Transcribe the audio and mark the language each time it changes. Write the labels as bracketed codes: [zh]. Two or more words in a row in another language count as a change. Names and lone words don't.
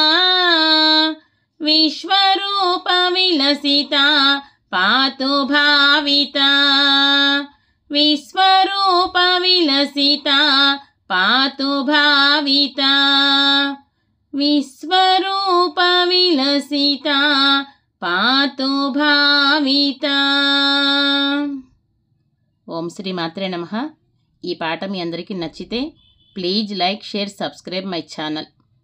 [sa] विश्वरूप विलसिता पातु भाविता विश्वरूप विलसिता पातु भाविता विश्वरूप विलसिता पातु भाविता. ఓం శ్రీ మాత్రే నమః. [te] ఈ పాట మీ అందరికీ నచ్చితే [en] please like share subscribe my channel.